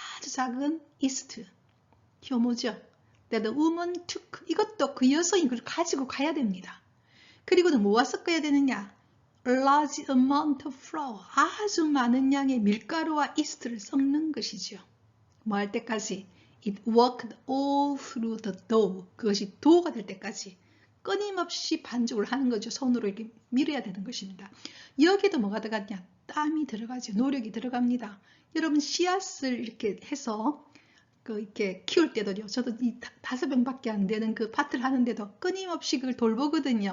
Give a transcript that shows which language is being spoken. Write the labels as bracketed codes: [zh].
[ko] 아주 작은 이스트. 효모죠. [en] That the woman took. [ko] 이것도 그 여성이 그걸 가지고 가야 됩니다. 그리고는 뭐와 섞어야 되느냐? [en] A large amount of flour. [ko] 아주 많은 양의 밀가루와 이스트를 섞는 것이죠. 뭐 할 때까지? [en] It worked all through the dough. [ko] 그것이 도우가 될 때까지 끊임없이 반죽을 하는 거죠. 손으로 이렇게 밀어야 되는 것입니다. 여기도 뭐가 들어갔냐? 땀이 들어가죠. 노력이 들어갑니다. 여러분 씨앗을 이렇게 해서 이렇게 키울 때도요. 저도 이 5병밖에 안 되는 그 밭을 하는데도 끊임없이 그걸 돌보거든요.